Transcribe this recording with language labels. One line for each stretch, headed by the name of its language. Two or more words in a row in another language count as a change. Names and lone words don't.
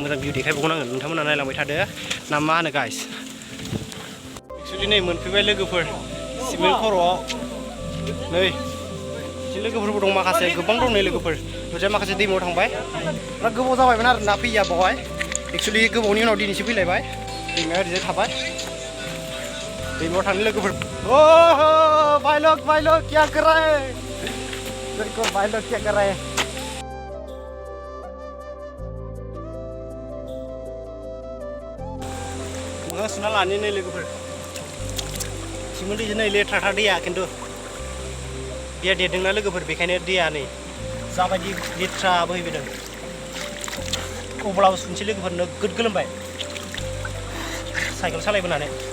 Bodo: भिउ देखायबावनांगोन नोंथांमोना नायलांबाय थादो ना मा होनो गाइस एक्चुअली नै मोनफैबाय लोगोफोर सिमेन्ट खर'आव नै बिदि लोगोफोरबो दं माखासे गोबां दं नै लोगोफोर ओमफ्राय माखासे दैमायाव थांबाय बिराद गोबाव जाबायमोन आरो ना फैया बावहाय एक्चुअली गोबावनि उनाव दिनैसो फैलायबाय दैमाया ओरैजाय थाबाय दैमायाव थांनो लोगोफोर
Hindi: भाई लोग क्या कर रहा है
Bodo: देखो भाई लोग क्या कर रहा है मोजां सुना लानो नै लोगोफोर सिमेन्ट दैजों नै लेथ्राथार दैया खिन्थु दैया देरदोंना लोगोफोर बेखायनो दैया नै जाबायदि लेथ्रा बोहैबोदों अब्लाबो सुनसै लोगोफोर नोगोद गोलोमबाय साइकेल सालायबोनानै